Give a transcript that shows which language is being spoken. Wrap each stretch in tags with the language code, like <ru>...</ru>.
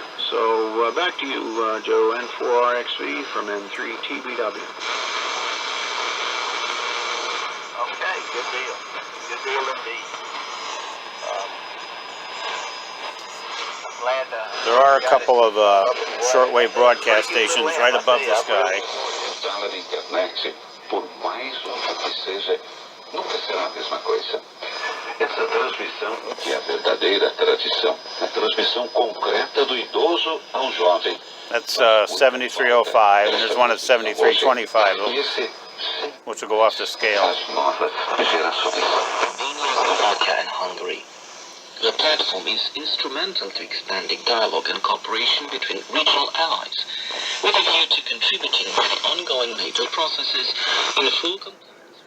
<en>So back to you, Joe, N4RXV from N3TBW. Okay, good deal. Good deal indeed. I'm glad There are a couple of shortwave broadcast stations right above this guy.</en> <pt>Sala de internet, por mais longe que seja, nunca será a mesma coisa. Essa transmissão é a verdadeira tradição, a transmissão concreta do idoso ao jovem.</pt> <en>That's 7305, and there's one at 7325, which will go off the scale.</en> <pt>As novas gerações.</pt> <en>Slovakia and Hungary. The platform is instrumental to expanding dialogue and cooperation between regional allies, with a view to contributing to the ongoing NATO processes in full compliance.</en>